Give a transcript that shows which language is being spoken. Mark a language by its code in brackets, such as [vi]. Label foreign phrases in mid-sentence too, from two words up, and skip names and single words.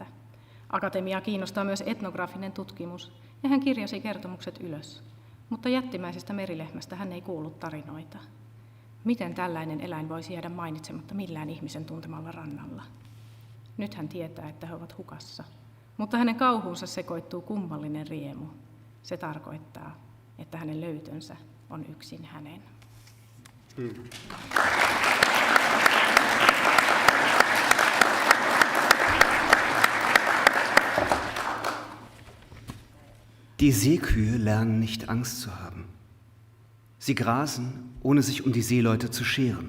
[fi] Akatemiaa kiinnostaa myös etnografinen tutkimus, ja hän kirjasi kertomukset ylös, mutta jättimäisestä merilehmästä hän ei kuullut tarinoita. Miten tällainen eläin voisi jäädä mainitsematta millään ihmisen tuntemalla rannalla? Nyt hän tietää, että he ovat hukassa, mutta hänen kauhuunsa sekoittuu kummallinen riemu. Se tarkoittaa, että hänen löytönsä on yksin hänen. [de] Die Seekühe lernen nicht Angst zu haben. Sie grasen, ohne sich um die Seeleute zu scheren.